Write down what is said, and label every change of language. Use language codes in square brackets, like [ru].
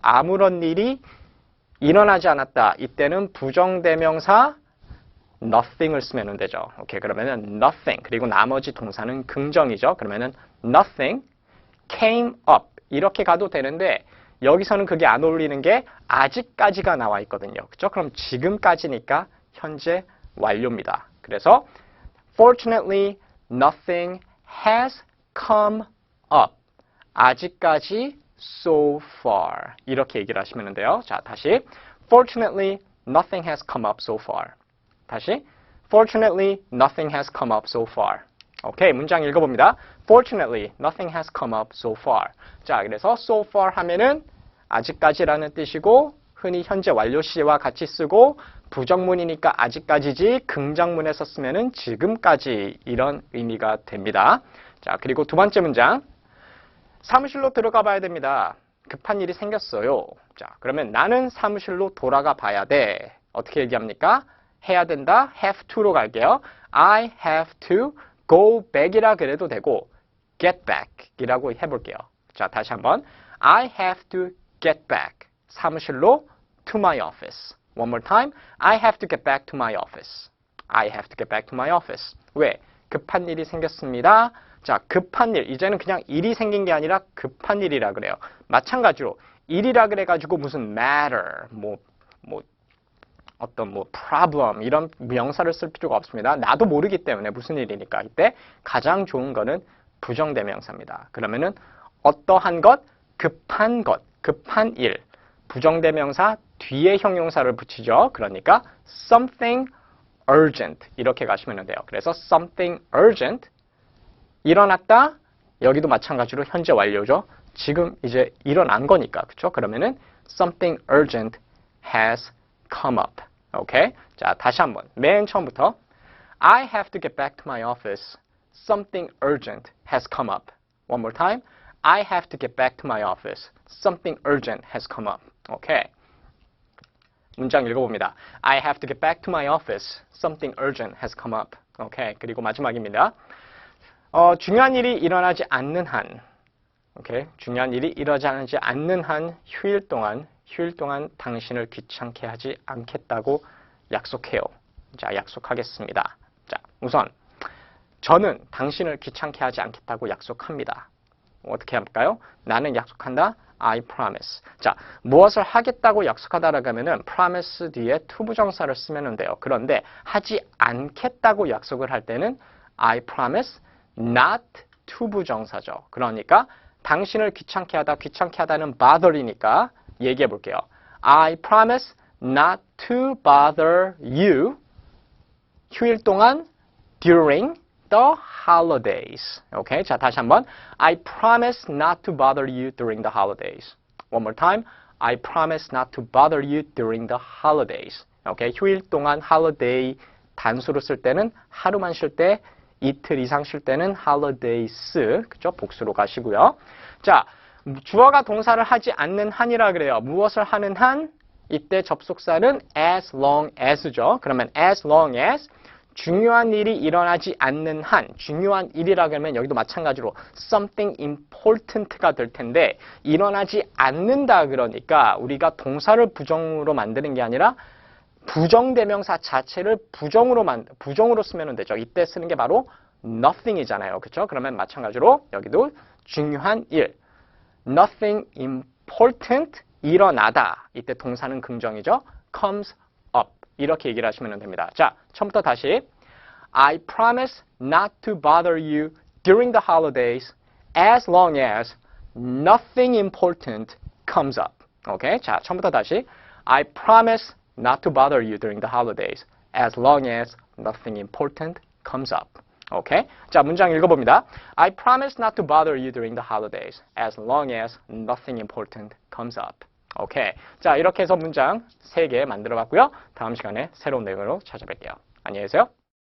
[ko] 아무런 일이 일어나지 않았다. 이때는 부정대명사 nothing을 쓰면 되죠. 오케이, 그러면은 nothing 그리고 나머지 동사는 긍정이죠. 그러면은 [en] nothing came up [ko] 이렇게 가도 되는데 여기서는 그게 안 어울리는 게 아직까지가 나와 있거든요. 그렇죠? 그럼 지금까지니까 현재 완료입니다. 그래서 [en] fortunately nothing has come up. [ko] 아직까지 [en] so far [ko] 이렇게 얘기를 하시면 돼요. 자, 다시 [en] fortunately nothing has come up so far. [ko] 다시 [en] Fortunately, nothing has come up so far. [ko] 오케이, 문장 읽어봅니다. [en] Fortunately, nothing has come up so far. [ko] 자, 그래서 so far 하면은 아직까지라는 뜻이고 흔히 현재 완료 시제와 같이 쓰고 부정문이니까 아직까지지 긍정문에서 쓰면은 지금까지 이런 의미가 됩니다. 자, 그리고 두 번째 문장. 사무실로 들어가 봐야 됩니다. 급한 일이 생겼어요. 자, 그러면 나는 사무실로 돌아가 봐야 돼. 어떻게 얘기합니까? 해야 된다. have to로 갈게요. [en] I have to go back [ko] 이라 그래도 되고 [en] get back [ko] 이라고 해볼게요. 자, 다시 한번. [en] I have to get back. [ko] 사무실로 [en] to my office. One more time. I have to get back to my office. I have to get back to my office. [ko] 왜? 급한 일이 생겼습니다. 자, 급한 일. 이제는 그냥 일이 생긴 게 아니라 급한 일이라 그래요. 마찬가지로 일이라 그래가지고 무슨 matter, 어떤 problem 이런 명사를 쓸 필요가 없습니다. 나도 모르기 때문에 무슨 일이니까 이때 가장 좋은 거는 부정대명사입니다. 그러면은 어떠한 것, 급한 일, 부정대명사 뒤에 형용사를 붙이죠. 그러니까 [en] something urgent [ko] 이렇게 가시면 돼요. 그래서 [en] something urgent [ko] 일어났다. 여기도 마찬가지로 현재 완료죠. 지금 이제 일어난 거니까 그렇죠? 그러면은 [en] something urgent has come up [ko] 오케이? 자, 다시 한번. 맨 처음부터. [en] I have to get back to my office. Something urgent has come up. One more time. I have to get back to my office. Something urgent has come up. [ko] 오케이? 문장 읽어봅니다. [en] I have to get back to my office. Something urgent has come up. [ko] 오케이? 그리고 마지막입니다. 중요한 일이 일어나지 않는 한, 오케이? 중요한 일이 일어나지 않는 한 휴일 동안 당신을 귀찮게 하지 않겠다고 약속해요. 자, 약속하겠습니다. 자, 우선 저는 당신을 귀찮게 하지 않겠다고 약속합니다. 어떻게 할까요? 나는 약속한다. [en] I promise. [ko] 자, 무엇을 하겠다고 약속하다라고 하면은 promise 뒤에 투부정사를 쓰면 돼요. 그런데 하지 않겠다고 약속을 할 때는 [en] I promise not [ko] 투부정사죠. 그러니까 당신을 귀찮게 하다는 bother이니까 얘기해 볼게요. [en] I promise not to bother you [ko] 휴일 동안 [en] during the holidays. [ko] 오케이? 자, 다시 한번. [en] I promise not to bother you during the holidays. One more time. I promise not to bother you during the holidays. [ko] 오케이? 휴일 동안 holiday 단수로 쓸 때는 하루만 쉴 때, 이틀 이상 쉴 때는 holidays. 그죠? 복수로 가시고요. 자, 주어가 동사를 하지 않는 한이라 그래요. 무엇을 하는 한? 이때 접속사는 [en] as long as [ko] 죠. 그러면 as long as 중요한 일이 일어나지 않는 한, 중요한 일이라 그러면 여기도 마찬가지로 [en] something important [ko] 가 될 텐데 일어나지 않는다 그러니까 우리가 동사를 부정으로 만드는 게 아니라 부정대명사 자체를 부정으로 쓰면 되죠. 이때 쓰는 게 바로 nothing이잖아요. 그렇죠? 그러면 마찬가지로 여기도 중요한 일, [en] nothing important [ko] 일어나다. 이때 동사는 긍정이죠. [en] comes up. [ko] 이렇게 얘기를 하시면 됩니다. 자, 처음부터 다시. [en] I promise not to bother you during the holidays as long as nothing important comes up. [ko] 오케이? 자, 처음부터 다시. [en] I promise not to bother you during the holidays as long as nothing important comes up. [ko] 오케이? 자, 문장 읽어봅니다. [en] I promise not to bother you during the holidays as long as nothing important comes up. [ko] 오케이. 자, 이렇게 해서 문장 3개 만들어 봤고요. 다음 시간에 새로운 내용으로 찾아뵐게요. 안녕히 계세요.